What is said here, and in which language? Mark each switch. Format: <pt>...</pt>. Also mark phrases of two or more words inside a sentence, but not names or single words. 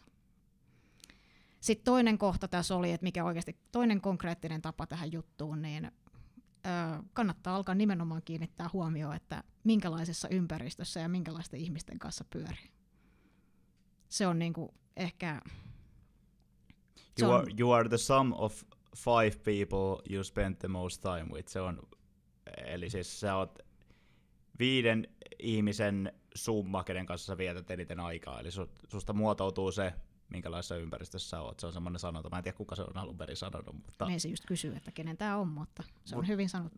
<fi>Sitten toinen kohta tässä oli, että mikä oikeasti toinen konkreettinen tapa tähän juttuun, niin kannattaa alkaa nimenomaan kiinnittää huomioon, että minkälaisessa ympäristössä ja minkälaisten ihmisten kanssa pyörii. Se on niin kuin ehkä...</fi> <en>You are the sum of 5 people you spend the most time with.</en> <fi>Se on, eli siis sä oot 5 ihmisen summa, kenen kanssa sä vietät eniten aikaa. Eli susta muotoutuu se, minkälaisessa ympäristössä sä oot. Se on semmoinen sanonta. Mä en tiedä, kuka se on alun perin sanonut. Mutta... Me se just kysyy, että kenen tää on, mutta se on hyvin sanottu.</fi>